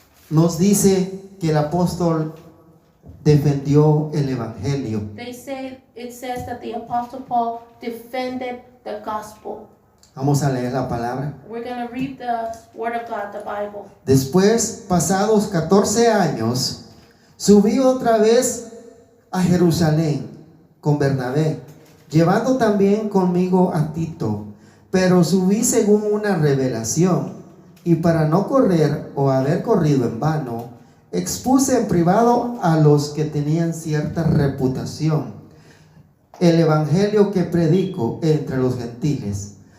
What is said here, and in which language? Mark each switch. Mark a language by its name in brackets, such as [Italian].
[Spanish] nos dice que el apóstol defendió el evangelio. [English] it says that the Apostle Paul defended the gospel. [Spanish] Vamos a leer la palabra. [English] We're going to read the Word of God, the Bible. [Spanish] Después, pasados 14 años, subí otra vez a Jerusalén con Bernabé, llevando también conmigo a Tito, pero subí según una revelación, y para no correr o haber corrido en vano, expuse en privado a los que tenían cierta reputación el evangelio que predico entre los gentiles.